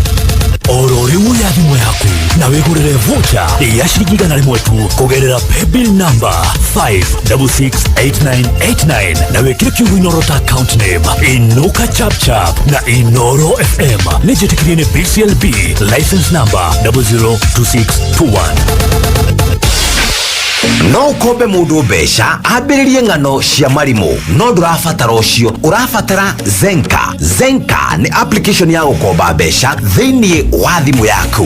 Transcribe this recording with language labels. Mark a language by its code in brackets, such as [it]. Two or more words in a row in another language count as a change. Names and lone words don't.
[ki] Oro rimu ya thimũ yaku na wĩgũrĩre voucher ya ciringi 100 tu kũgerera [en] paybill number [ki] 5668989 na wĩkĩre kiugo Inoro ta [en] account name [ki] Inuka chap chap na Inoro FM nĩ njĩtĩkĩrie nĩ BCLB [en] license number [ki] 002621 no ukombe mundu mbeca ambiririe ng'ano cia marimu no ndurabatara ucio urabatara Zenka. Zenka ni application ya gukomba mbeca thiini wa thimu yaku.